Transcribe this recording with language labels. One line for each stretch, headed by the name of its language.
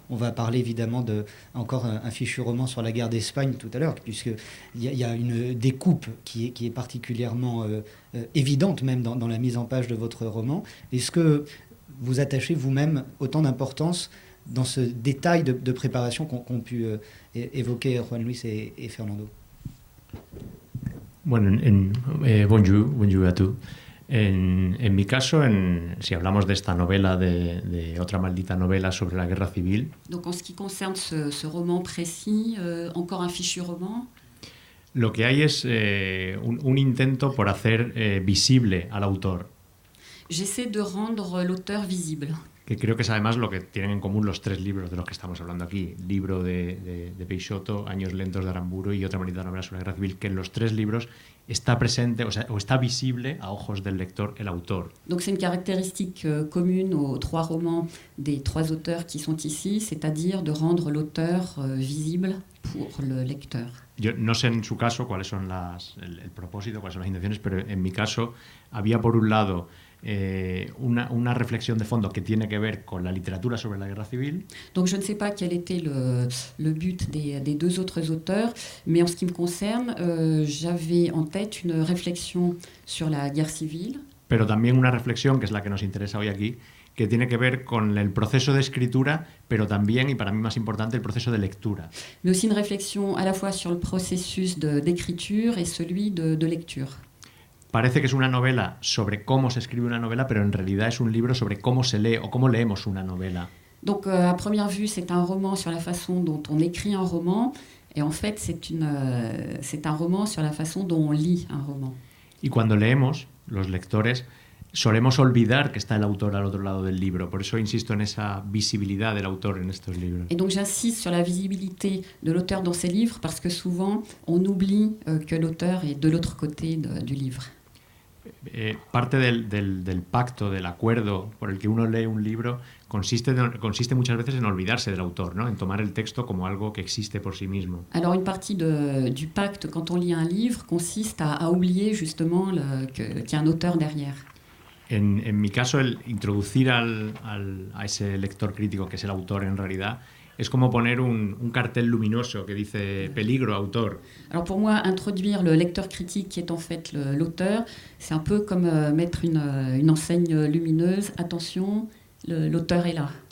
French: On va parler évidemment encore un fichu roman sur la guerre d'Espagne tout à l'heure, puisqu'il y a une découpe qui est particulièrement évidente même dans la mise en page de votre roman. Est-ce que vous attachez vous-même autant d'importance dans ce détail de préparation qu'ont pu évoquer Juan Luis et Fernando?
Spanish: Bueno,
French: bonjour à tous.
Spanish: En mi caso, si hablamos de esta novela, de otra maldita novela sobre la guerra civil.
French: Donc en ce qui concerne ce roman précis, encore un fichu roman.
Spanish: Lo que hay es un intento por hacer visible al autor.
French: J'essaie de rendre l'auteur visible.
Spanish: Que creo que es además lo que tienen en común los tres libros de los que estamos hablando aquí. Libro de Peixoto, Años lentos de Aramburu y otra maldita novela sobre la guerra civil, que en los tres libros está presente, o está visible a ojos del lector el autor.
French: Donc c'est une caractéristique commune aux trois romans des trois auteurs qui sont ici, c'est-à-dire de rendre l'auteur visible pour le lecteur.
Spanish: Yo no sé en su caso cuáles son el propósito, cuáles son las intenciones, pero en mi caso había por un lado una reflexión de fondo que tiene que ver con la literatura sobre la guerra civil.
French: Donc je ne sais pas quel était le but des deux autres auteurs, mais en ce qui me concerne, j'avais en tête une réflexion sur la guerre civile.
Spanish: Pero también una reflexión, que es la que nos interesa hoy aquí, que tiene que ver con el proceso de escritura, pero también, y para mí más importante, el proceso de lectura.
French: Mais aussi une réflexion à la fois sur le processus d'écriture et celui de lecture.
Spanish: Parece que es una novela sobre cómo se escribe una novela, pero en realidad es un libro sobre cómo se lee o cómo leemos una novela.
French: Donc à première vue, c'est un roman sur la façon dont on écrit un roman, et en fait, c'est un roman sur la façon dont on lit un roman.
Spanish: Y cuando leemos, los lectores solemos olvidar que está el autor al otro lado del libro. Por eso insisto en esa visibilidad del autor en estos libros.
French: Et donc j'insiste sur la visibilité de l'auteur dans ces livres parce que souvent on oublie que l'auteur est de l'autre côté du livre.
Spanish: Parte del pacto, del acuerdo por el que uno lee un libro consiste muchas veces en olvidarse del autor, ¿no? En tomar el texto como algo que existe por sí mismo.
French: Alors une partie du pacte quand on lit un livre consiste à oublier justement qu'il y a un auteur derrière.
Spanish: En mi caso, el introducir a ese lector crítico, que es el autor en realidad, es como poner un cartel luminoso que dice peligro, autor.
French: Alors pour moi, introduire le lecteur critique qui est en fait l'auteur, c'est un peu comme mettre une enseigne lumineuse. Attention, l'auteur est là.